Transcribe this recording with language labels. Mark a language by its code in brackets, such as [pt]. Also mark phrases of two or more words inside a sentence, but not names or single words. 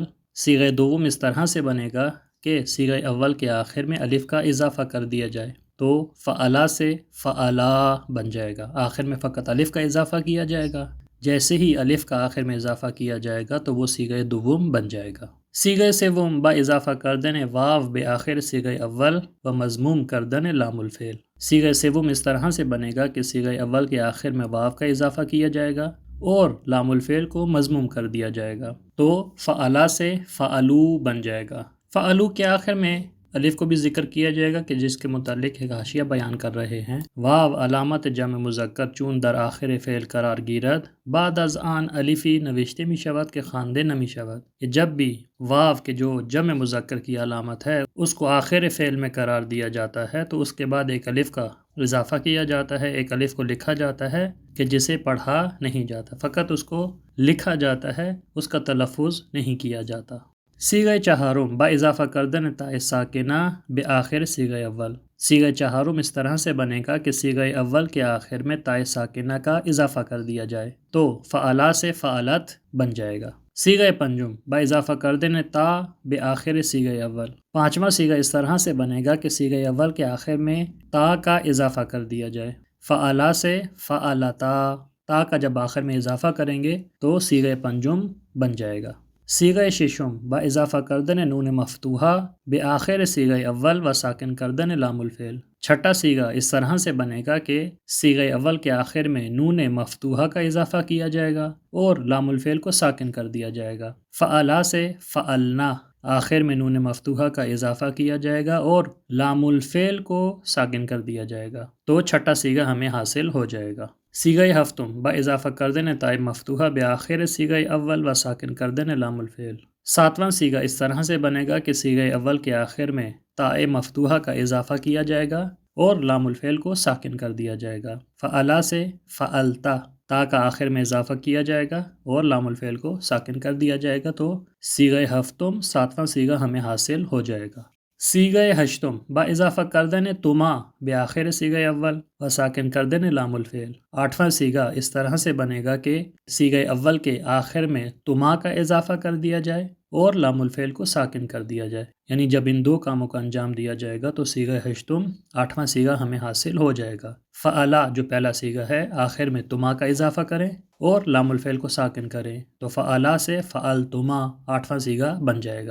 [ur] صیغہ دوم اس طرح سے بنے گا کہ صیغہ اول کے آخر میں الف کا اضافہ کر دیا جائے تو فعلا سے فعلا بن جائے گا، آخر میں فقط الف کا اضافہ کیا جائے گا۔ جیسے ہی الف کا آخر میں اضافہ کیا جائے گا تو وہ صیغہ دوم بن جائے گا۔ [fa] صیغہ سوم با اضافہ کردن واو بآخر صیغہ اول و مضموم کردن لام الفعل۔ [ur] صیغہ سوم اس طرح سے بنے گا کہ صیغہ اول کے آخر میں واو کا اضافہ کیا جائے گا اور لام الفعل کو مضموم کر دیا جائے گا تو فعلا سے فعلو بن جائے گا۔ فعلو کے آخر میں الف کو بھی ذکر کیا جائے گا کہ جس کے متعلق ایک حاشیہ بیان کر رہے ہیں۔ [fa] واو علامت جمع مذکر چون در آخر فعل قرار گیرد بعد از آن الفی نوشته می شود که خوانده نمی شود۔ [ur] یہ جب بھی واو کے جو جمع مذکر کی علامت ہے اس کو آخر فعل میں قرار دیا جاتا ہے تو اس کے بعد ایک الف کا اضافہ کیا جاتا ہے، ایک الف کو لکھا جاتا ہے کہ جسے پڑھا نہیں جاتا، فقط اس کو لکھا جاتا ہے، اس کا تلفظ نہیں کیا جاتا۔ [fa] صیغہ چہارم با اضافہ کردن تاء ساکنہ بآخر صیغہ اول۔ [ur] صیغہ چہارم اس طرح سے بنے گا کہ صیغہ اول کے آخر میں تاء ساکنہ کا اضافہ کر دیا جائے تو فعلا سے فعلت بن جائے گا۔ [fa] صیغہ پنجم با اضافہ کردن تا بآخر صیغہ اول۔ [ur] پانچواں صیغہ اس طرح سے بنے گا کہ صیغہ اول کے آخر میں تا کا اضافہ کر دیا جائے، فعلا سے فعلتا، تا کا جب آخر میں اضافہ کریں گے تو صیغہ پنجم بن جائے گا۔ [fa] صیغہ ششم با اضافہ کردن نون مفتوحہ بآخر صیغہ اول و ساکن کردن لام الفعل۔ [ur] چھٹا صیغہ اس طرح سے بنے گا کہ صیغہ اول کے آخر میں نون مفتوحہ کا اضافہ کیا جائے گا اور لام الفعل کو ساکن کر دیا جائے گا۔ فعلا سے فعلنا، آخر میں نون مفتوحہ کا اضافہ کیا جائے گا اور لام الفعل کو ساکن کر دیا جائے گا تو چھٹا صیغہ ہمیں حاصل ہو جائے گا۔ [fa] صیغہ ہفتم با اضافہ کردن تاء مفتوحہ بآخر صیغہ اول و ساکن کردن لام الفعل۔ [ur] ساتواں صیغہ اس طرح سے بنے گا کہ صیغہ اول کے آخر میں تاء مفتوحہ کا اضافہ کیا جائے گا اور لام الفعل کو ساکن کر دیا جائے گا۔ فعلا سے فعلتا، تا کا آخر میں اضافہ کیا جائے گا اور لام الفعل کو ساکن کر دیا جائے گا تو صیغہ ہفتم ساتواں صیغہ ہمیں حاصل ہو جائے گا۔ [fa] صیغہ ہشتم با اضافہ کردن تما بآخر صیغہ اول و ساکن کردن لام الفعل۔ [ur] آٹھواں صیغہ اس طرح سے بنے گا کہ صیغہ اول کے آخر میں تما کا اضافہ کر دیا جائے اور لام الفعل کو ساکن کر دیا جائے، یعنی جب ان 2 کاموں کا انجام دیا جائے گا تو صیغہ ہشتم آٹھواں صیغہ ہمیں حاصل ہو جائے گا۔ فعلا جو پہلا صیغہ ہے آخر میں تما کا اضافہ کریں اور لام الفعل کو ساکن کریں تو فعلا سے فعلتما آٹھواں صیغہ بن جائے گا۔